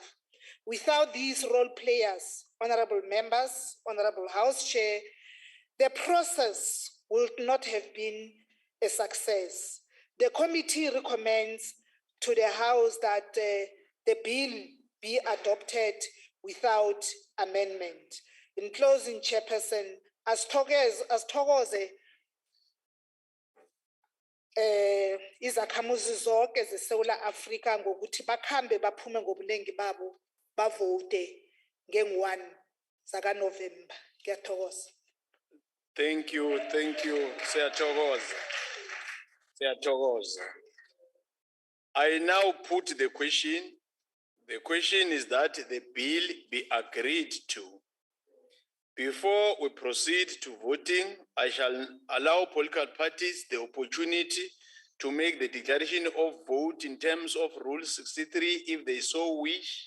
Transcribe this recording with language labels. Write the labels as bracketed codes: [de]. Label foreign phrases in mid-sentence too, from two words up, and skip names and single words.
[en] Without these role players, honorable members, honorable House Chair, the process would not have been a success. The committee recommends to the House that the bill be adopted without amendment. In closing, [zu] Chairperson, asithokoze izakhamuzi zonke zeSouth Africa ngokuthi bakhambe baphume ngobuningi babo bavote nge-1 zakaNovember. Ngiyathokoza. [en] Thank you, [zu] Siyathokoza. Siyathokoza. [en] I now put the question. The question is that the bill be agreed to. Before we proceed to voting, I shall allow political parties the opportunity to make the declaration of vote in terms of Rule 63 if they so wish.